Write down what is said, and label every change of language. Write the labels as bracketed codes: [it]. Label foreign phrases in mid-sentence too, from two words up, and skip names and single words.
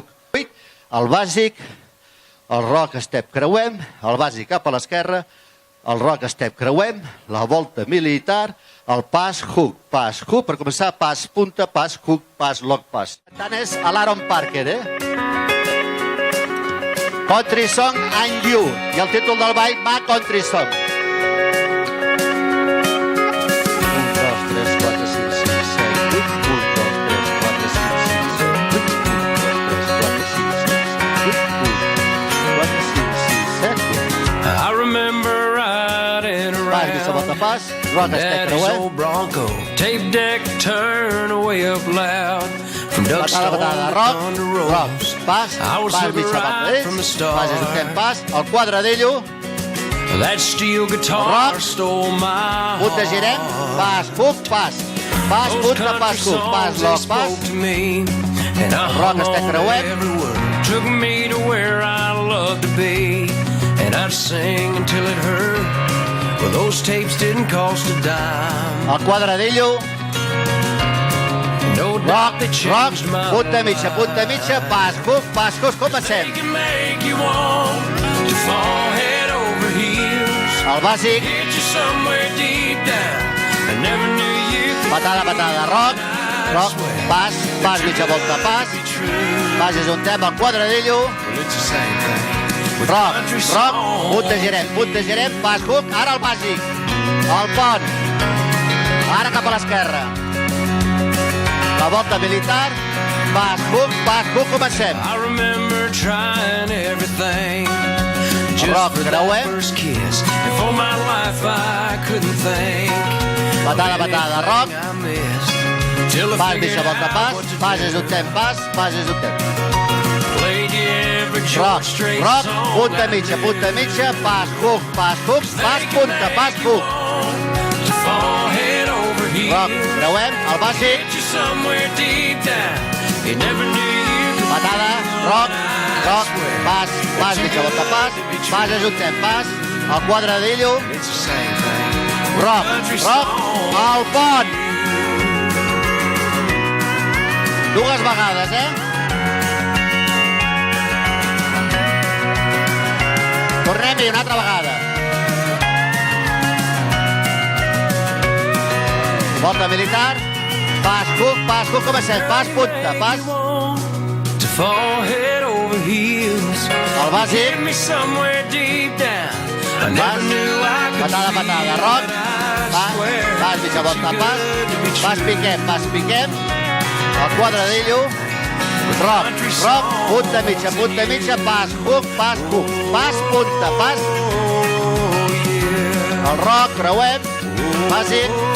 [ca] El bàsic, el [en] rock, step, [ca] creuem, el bàsic cap a l'esquerra, el [en] rock, step, [ca] creuem, la volta militar, el pas, hook, per començar, pas, punta, pas, hook, pas, lock, pas. Tant és a l'Aaron Parker, Country Song and You, i el títol del ball, My Country Song. 1, 2, 3, 4, 5, 6, 7, 8, 1, 2, 3, 4, 5, 6, 7, 8, 1, 2, 3, 4, 5, 6, 7, 8, 1, 2, 4, 5, 6, 7, 8. [en] I remember riding around Daddy's old Bronco, tape deck turn way up loud. From Duckstone to Thunder Road, I was living right from the start. [ca] El quadradillo, [en] that steel guitar stole my heart. [ca] punta, girem, pas, hook, pas, punta, pas, hook, pas, lock, pas, [en] And I hung on every word, took me to where I loved to be. And I'd sing until it hurt. Well, those tapes didn't cost a dime. [ca] el quadradillo, [en] No doubt they changed my [ca] punta mitja, pas, hook, comencem. [en] They can make you want to fall head over heels. [ca] El bàsic, [en] Get you somewhere deep down. I never knew you could [ca] patada, rock, pas, mitja volta, pas, ajuntem, el quadradillo, [en] Well, it's the same thing. With [ca] rock, [en] country songs. [ca] punta, girem, pas, hook, ara el bàsic, el pont, ara cap a l'esquerra, la volta militar, pas, hook, comencem. [en] I remember trying everything just [ca] rock, [en] for [ca] creuem. [en] that first kiss. And for my life I couldn't think [ca] Patada, rock, [en] I missed till I [ca] pas, [en] figured [ca] mitja volta, [en] out what to do. [ca] ajuntem, pas, ajuntem. [en] Played you every [ca] Rock, [en] George Strait song. [ca] punta mitja, pas, hook, punta, pas, hook. [en] To fall head over heels. [ca] Rock, creuem, el bàsic, [en] Get you somewhere deep down. You never knew you could [ca] patada, rock, pas, mitja volta, pas, ajuntem, pas, el quadradillo, [en] It's the same thing. [ca] rock, el pont. Dues vegades, Tornem-hi una altra vegada. Volta militar, pas, hook, comencem, pas, punta, pas, [en] To fall head over heels. [ca] El bàsic. [en] Get me somewhere deep down. I never knew I could [ca] Patada, patada, roc. Pas, mitja volta, pas, piquem. El quadradillo. Roc, punta mitja, pas, hook, pas, punta, pas. El roc, creuem, bàsic.